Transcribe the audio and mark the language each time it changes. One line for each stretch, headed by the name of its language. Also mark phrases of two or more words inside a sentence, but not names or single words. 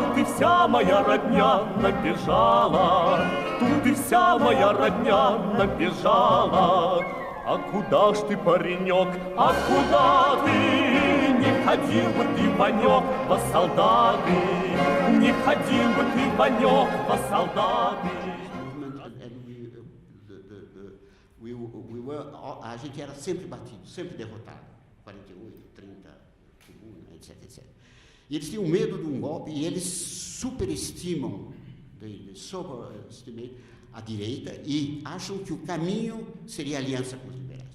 Russian: Тут и вся моя родня набежала, тут и вся моя родня набежала. А куда ж ты, паренек, а куда ты? Не ходил бы ты, Ванек, во солдаты, не ходил бы ты, Ванек, во солдаты.
Portuguese: A gente era sempre batido, sempre derrotado. 48, 30, tribuna, etc, etc. E eles tinham medo de um golpe e eles superestimam, sobreestimam a direita e acham que o caminho seria a aliança com os liberais.